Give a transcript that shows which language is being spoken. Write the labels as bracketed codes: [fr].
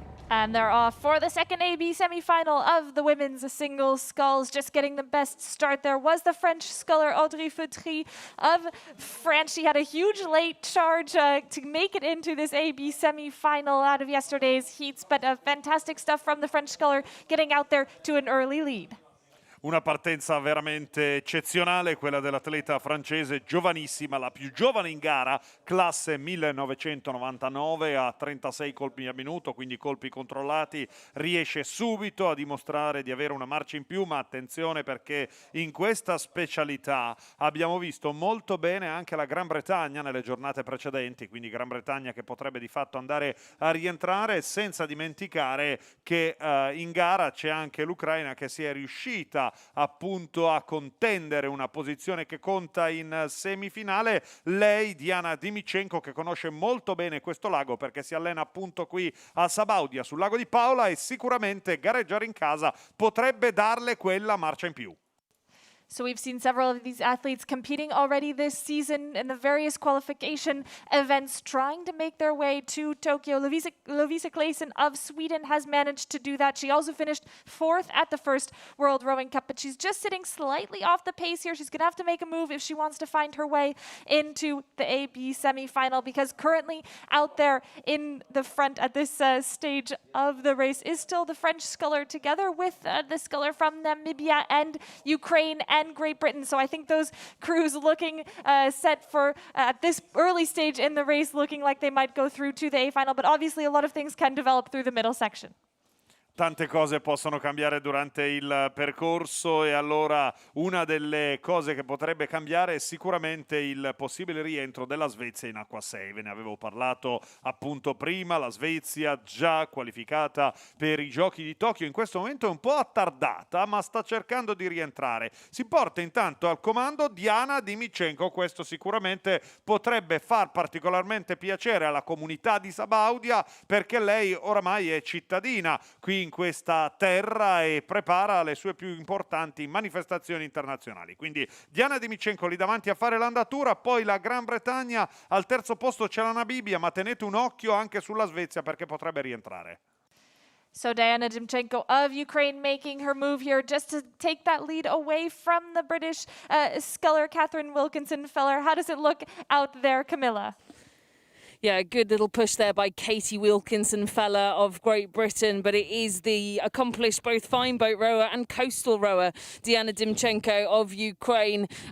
[en] And they're off for the second AB semi-final of the women's singles sculls. Just getting the best start there was the French sculler Audrey Feutry of France. She had a huge late charge to make it into this AB semi-final out of yesterday's heats, but fantastic stuff from the French sculler getting out there to an early lead. [it] Una partenza veramente eccezionale, quella dell'atleta francese, giovanissima, la più giovane in gara, classe 1999, a 36 colpi a minuto, quindi colpi controllati, riesce subito a dimostrare di avere una marcia in più, ma attenzione perché in questa specialità abbiamo visto molto bene anche la Gran Bretagna nelle giornate precedenti, quindi Gran Bretagna che potrebbe di fatto andare a rientrare, senza dimenticare che in gara c'è anche l'Ucraina che si è riuscita appunto a contendere una posizione che conta in semifinale. Lei, Diana Dimichenko, che conosce molto bene questo lago perché si allena appunto qui a Sabaudia sul lago di Paola, e sicuramente gareggiare in casa potrebbe darle quella marcia in più. [en] So we've seen several of these athletes competing already this season in the various qualification events, trying to make their way to Tokyo. Lovisa Claesson of Sweden has managed to do that. She also finished 4th at the first World Rowing Cup, but she's just sitting slightly off the pace here. She's going to have to make a move if she wants to find her way into the AB semi-final, because currently out there in the front at this stage of the race is still the French sculler, together with the sculler from Namibia and Ukraine and Great Britain. So I think those crews looking set for, at this early stage in the race, looking like they might go through to the A final. But obviously a lot of things can develop through the middle section. [it] Tante cose possono cambiare durante il percorso, e allora una delle cose che potrebbe cambiare è sicuramente il possibile rientro della Svezia in acqua 6. Ve ne avevo parlato appunto prima. La Svezia, già qualificata per i giochi di Tokyo, in questo momento è un po' attardata, ma sta cercando di rientrare. Si porta intanto al comando Diana Dimichenko. Questo sicuramente potrebbe far particolarmente piacere alla comunità di Sabaudia, perché lei oramai è cittadina qui in questa terra e prepara le sue più importanti manifestazioni internazionali. Quindi Diana Dimichenko lì davanti a fare l'andatura, poi la Gran Bretagna, al terzo posto c'è la Namibia, ma tenete un occhio anche sulla Svezia perché potrebbe rientrare. [en] So Diana Dimchenko of Ukraine making her move here just to take that lead away from the British sculler Catherine Wilkinson-Feller. How does it look out there, Camilla? Yeah, good little push there by Katie Wilkinson-Feller of Great Britain, but it is the accomplished both fine boat rower and coastal rower Diana Dimchenko of Ukraine.